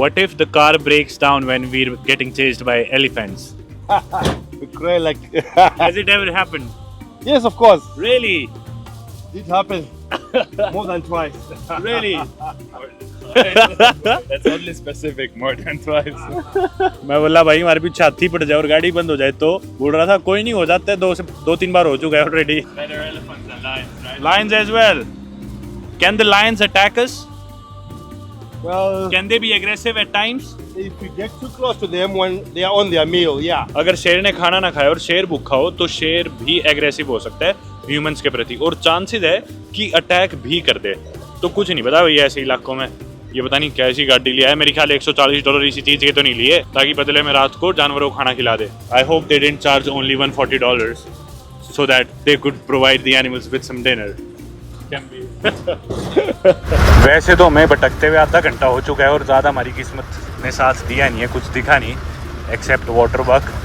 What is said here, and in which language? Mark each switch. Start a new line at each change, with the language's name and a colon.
English: What if the car breaks down when we're getting chased by elephants? We cry like Has it ever happened? yes, of course. Really? It happened more than twice. Really? That's only specific, more than twice.
Hindi: मैं बोला भाई हमारे पीछे हाथी पड़ जाए और गाड़ी बंद हो जाए तो बोल रहा था कोई नहीं, हो जाता है, दो तीन बार हो चुका है already.
English: Better elephants than lions, right? Lions as well. Can the lions attack us? Well, Can they be aggressive at times? if you get too close to them when they are on their meal, yeah.
Hindi: अगर शेर ने खाना ना खाया और शेर भूखा हो तो शेर भी एग्रेसिव हो सकता है ह्यूमंस के प्रति, और चांसेस है कि अटैक भी कर दे. तो कुछ नहीं पता भैया ऐसे इलाकों में. ये पता नहीं कैसी गाड़ी लिया है, मेरे ख्याल $140 इसी चीज के तो नहीं लिए ताकि बदले में रात को जानवरों को खाना खिला दे.
English: I hope they didn't charge only $140 so that they could provide the animals with some dinner. Can be.
Hindi: वैसे तो हमें भटकते हुए आधा घंटा हो चुका है और ज़्यादा हमारी किस्मत ने साथ दिया नहीं है, कुछ दिखा नहीं एक्सेप्ट वाटर बक.